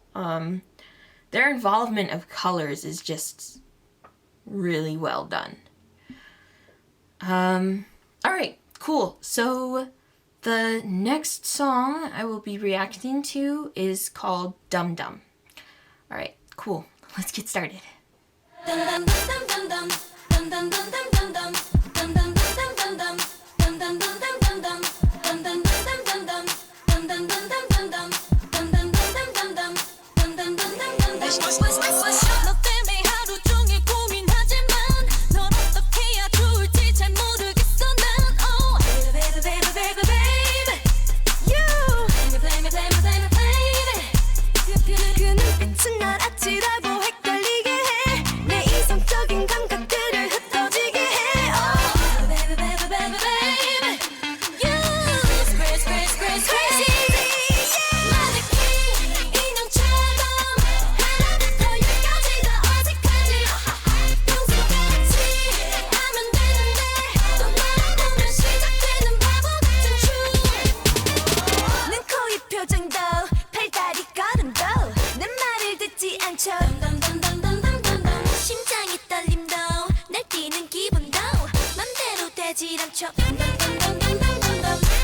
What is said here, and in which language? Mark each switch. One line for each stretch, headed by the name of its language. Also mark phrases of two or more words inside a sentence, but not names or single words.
English: Their involvement of colors is just really well done. Alright, cool. So the next song I will be reacting to is called Dum Dum. Alright, cool. Let's get started.
Korean: 너 때문에 하루 종일 고민하지만 널 어떻게 해야 좋을지 잘 모르겠어 난
English: Oh baby baby baby baby You play me play me play me play me
Korean: 그 눈빛은 날 아찔하고 헷갈리게 해 내 이성적인 감각들을 흩어지게 해
English: Oh baby baby baby baby You crazy crazy crazy crazy
Korean: 마네킹 인형처럼 하나부터 열까지 다 어색하지 평소같이 하면 되는데 또 말아보면 시작되는 바보 같은 춤 눈, 코, 입 표정도 팔다리 걸음도 내 말을 듣지 않죠 덤덤덤덤덤덤덤 심장이 떨림도 날 뛰는 기분도 맘대로 되질 않죠 덤덤덤덤덤덤덤